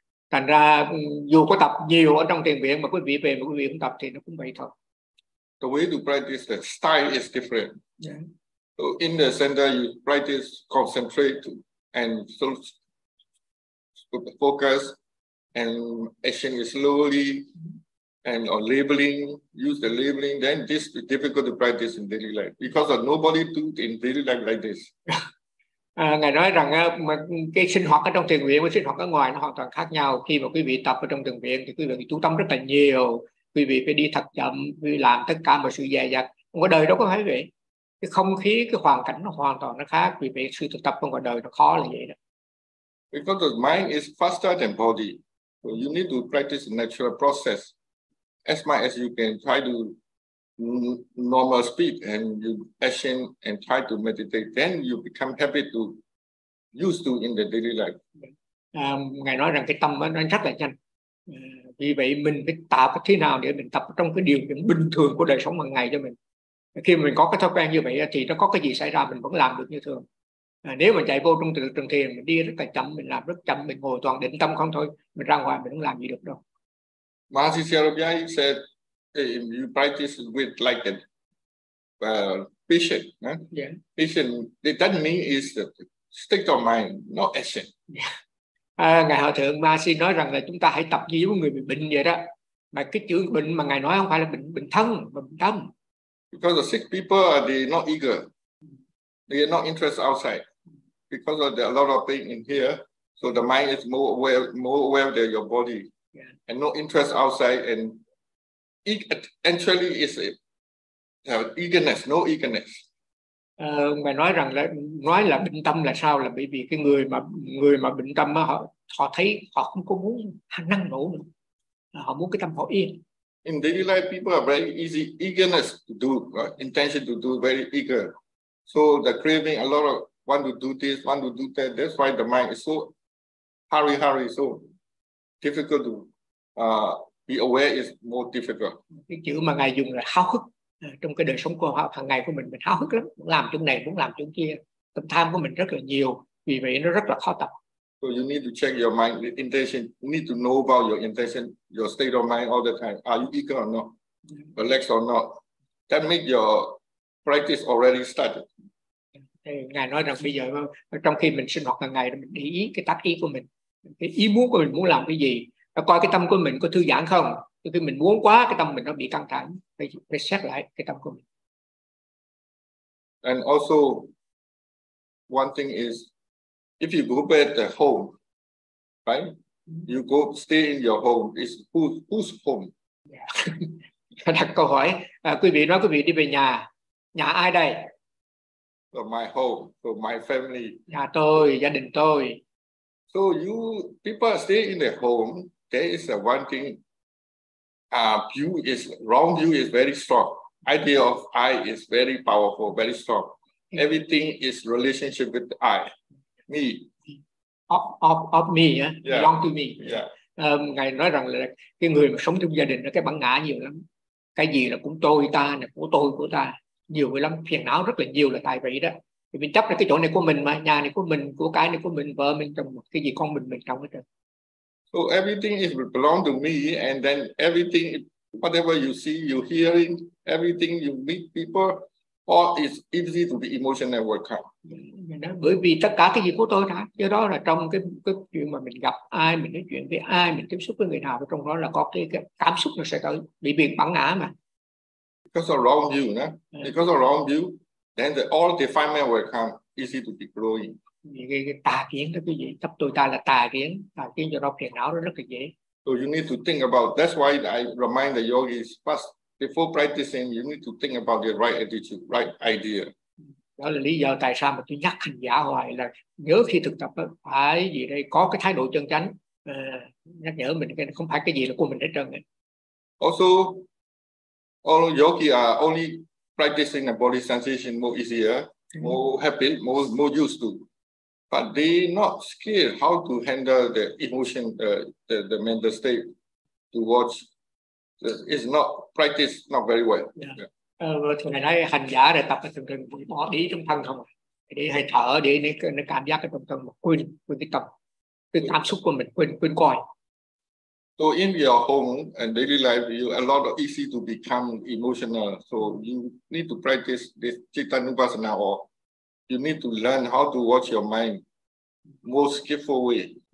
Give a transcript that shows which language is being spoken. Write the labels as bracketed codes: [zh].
[vi] Thành ra dù có tập nhiều ở trong thiền viện mà quý vị về mà quý vị không tập thì nó cũng vậy thôi. [en] The way to practice the style is different. Yeah. So in the center you practice concentrate and so focus and action is slowly. And on labeling, use the labeling, then this is difficult to practice in daily life because of nobody do it in daily life like this. [vi] Ngài nói rằng cái sinh hoạt ở trong thiền viện và sinh hoạt ở ngoài nó hoàn toàn khác nhau. Khi mà quý vị tập ở trong thiền viện thì quý vị chú tâm rất là nhiều, quý vị phải đi thật chậm, quý vị làm tất cả mọi sự dè dặt. Ngoài đời đâu có phải vậy. Cái không khí, cái hoàn cảnh nó hoàn toàn nó khác. Quý vị sự thực tập trong ngoài đời nó khó là vậy đó. [en] Because the mind is faster than body, so you need to practice natural process. As much as you can try to normal speed and you action and try to meditate, then you become happy to use to in the daily life. [vi] Ngài nói rằng cái tâm nó rất là nhanh. Vì vậy mình phải tạo thế nào để mình tập trong cái điều kiện bình thường của đời sống hàng ngày cho mình. Khi mình có cái thói quen như vậy thì nó có cái gì xảy ra mình vẫn làm được như thường. Nếu mà chạy vô trong trường thiền mình đi rất là chậm, mình làm rất chậm, mình ngồi toàn định tâm không thôi, mình ra ngoài mình không làm gì được đâu. [en] Maharshi Sarabhai said, hey, you practice with like a patient. Huh? Yeah. Patient, that mean is the state of mind, not action. Yeah. [vi] Ngài Hòa Thượng Maharshi nói rằng là chúng ta hãy tập như với người bị bệnh vậy đó. Mà cái chữ bệnh mà Ngài nói không phải là bệnh bệnh thân, mà bệnh tâm. [en] Because the sick people, they're not eager. They are not interested outside. because of the, a lot of pain in here, so the mind is more aware than your body, yeah. And no interest outside, and it actually is a, eagerness, no eagerness. [vi] Mày nói rằng là nói là bệnh tâm là sao, là bởi vì cái người mà bệnh tâm á, họ thấy họ không có muốn năng nổ nữa, họ muốn cái tâm họ yên. [en] In daily life, people are very easy eagerness to do, intention to do, very eager. So the craving, a lot of want to do this, want to do that. That's why the mind is so hurry, so difficult to be aware is more difficult. [vi] Cái chữ mà ngài dùng là háo hức. Trong cái đời sống của họ hàng ngày của mình háo hức lắm, muốn làm chỗ này, muốn làm chỗ kia, tâm tham của mình rất là nhiều, vì vậy nó rất là khó tập. [en] So you need to check your mind, your intention. You need to know about your intention, your state of mind all the time. Are you eager or not? Relaxed or not? That make your practice already started. [vi] Ngài nói rằng bây giờ trong khi mình sinh hoạt hàng ngày, mình để ý cái tác ý của mình, cái ý muốn của mình muốn làm cái gì, và coi cái tâm của mình có thư giãn không. Khi mình muốn quá, cái tâm mình nó bị căng thẳng, phải xét lại cái tâm của mình. [en] And also, one thing is, if you go back at home, right? You go stay in your home. It's whose home? Yeah. [vi] Đặt câu hỏi, quý vị nói quý vị đi về nhà, nhà ai đây? [en] So my home, so my family. [vi] Nhà tôi, gia đình tôi. [en] So you people stay in their home. There is a one thing. View is wrong. View is very strong. Idea of I is very powerful, very strong. Everything is relationship with I, me. Of me, yeah. Belong to me. Yeah. [vi] Ngài nói rằng là cái người mà sống trong gia đình nó cái bản ngã nhiều lắm. Cái gì là cũng tôi ta, này của tôi của ta, nhiều lắm, phiền não rất là nhiều là tại vậy đó. Thì mình chấp là cái chỗ này của mình mà, nhà này của mình, của cái này của mình, vợ mình trong cái gì con mình trong hết rồi. [en] So everything is belong to me, and then everything, whatever you see, you hearing, everything you meet people, all is easy to be emotional workout. [vi] Bởi vì tất cả cái gì của tôi đã, do đó là trong cái chuyện mà mình gặp ai, mình nói chuyện với ai, mình tiếp xúc với người nào, trong đó là có cái cảm xúc nó sẽ tới, bị biệt bản ngã mà. [en] Because of wrong view, nè. Because of wrong view, then the all defilement will come easy to be growing. [vi] Cái tà kiến đó cái gì, chấp tôi ta là tà kiến cho nó phiền não nó rất là dễ. [en] So you need to think about. That's why I remind the yogis first before practicing, you need to think about the right attitude, right idea. [vi] Đó là lý do tại sao mà tôi nhắc hành giả hoài là nhớ khi thực tập phải gì đây, có cái thái độ chân chánh, nhắc nhở mình cái không phải cái gì là của mình để trơn. [en] Also, all yogi are only practicing the body sensation more easier, more happy, more used to. But they not skilled how to handle the emotion, the mental state towards. It's not practiced not very well. [vi] Thường ngày nay hành giả để tập thường thường bị bỏ ý trong thân không, để hay thở để nó cảm giác cái trong thân mà quên cái tập, cái cảm xúc của mình quên coi. [en] So in your home and daily life, you a lot of easy to become emotional. So you need to practice this citta nupassana, or you need to learn how to watch your mind more skillful way.